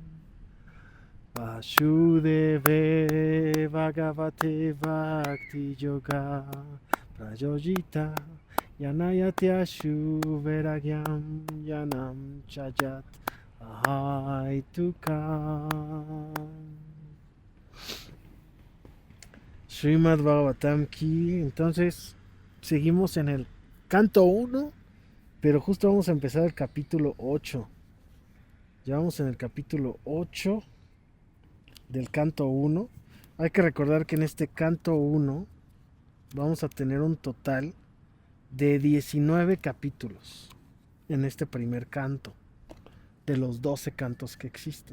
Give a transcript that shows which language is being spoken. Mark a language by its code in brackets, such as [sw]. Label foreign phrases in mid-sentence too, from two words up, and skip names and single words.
[sa] Vasudeve Bhagavate Bhakti Yoga Prayojita Yanayatyashu Veragyam Yanam Chayat Ahai Tukam. Srimad Bhagavatam Ki. [es] Entonces, seguimos en el canto 1, pero justo vamos a empezar el capítulo 8. Ya vamos en el capítulo 8 del canto 1. Hay que recordar que en este canto 1 vamos a tener un total de 19 capítulos en este primer canto, de los 12 cantos que existen.